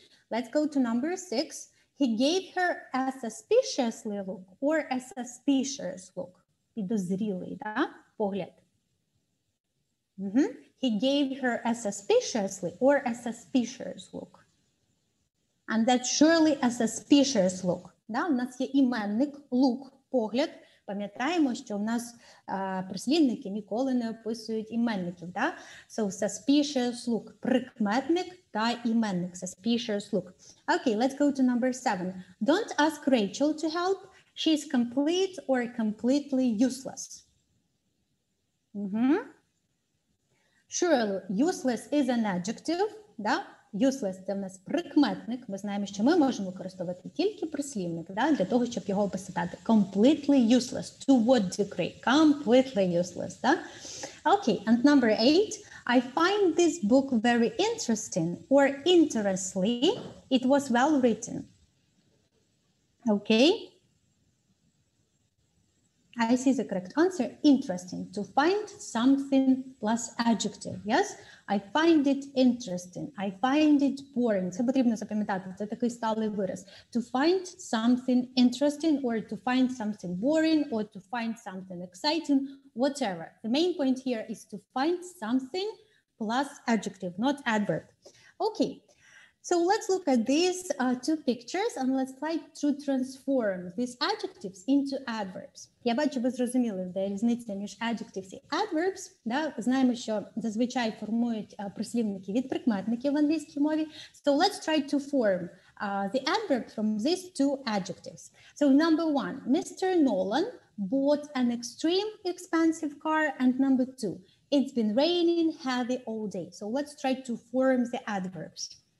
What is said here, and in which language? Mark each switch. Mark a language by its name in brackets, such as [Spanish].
[English] Let's go to number 6. He gave her a suspiciously look or a suspicious look. [Ukrainian] Підозрілий, да? Погляд. [English] He gave her a suspiciously or a suspicious look. And that's surely a suspicious look. [Ukrainian] Да? У нас є іменник, look, погляд. Пам'ятаємо, що в нас прислівники ніколи не описують іменників. Да? [English] So suspicious look, [Ukrainian] прикметник та іменник, [English] suspicious look. Okay, let's go to number 7. Don't ask Rachel to help. She's complete or completely useless. Surely, useless is an adjective. [Ukrainian] Да? Useless – це в нас прикметник. Ми знаємо, що ми можемо використовувати тільки прислівник, да, для того, щоб його описати. [English] Completely useless. To what degree? Completely useless. [Ukrainian] Да? [English] Okay, and number 8. I find this book very interesting or interestingly. It was well written. Okay. I see the correct answer. Interesting. To find something plus adjective. Yes? I find it interesting. I find it boring. [Ukrainian] Це потрібно запам'ятати. Це такий сталий вираз. [English] To find something interesting or to find something boring or to find something exciting, whatever. The main point here is to find something plus adjective, not adverb. Okay. So let's look at these two pictures and let's try to transform these adjectives into adverbs. [Ukrainian] Я бачу, ви зрозуміли, де різниця між adjectives і adverbs. Да? Знаємо, що зазвичай формують прислівники від прикметників в англійській мові. [English] So let's try to form the adverb from these two adjectives. So number 1, Mr. Nolan bought an extreme expensive car, and number 2, it's been raining heavy all day. So let's try to form the adverbs.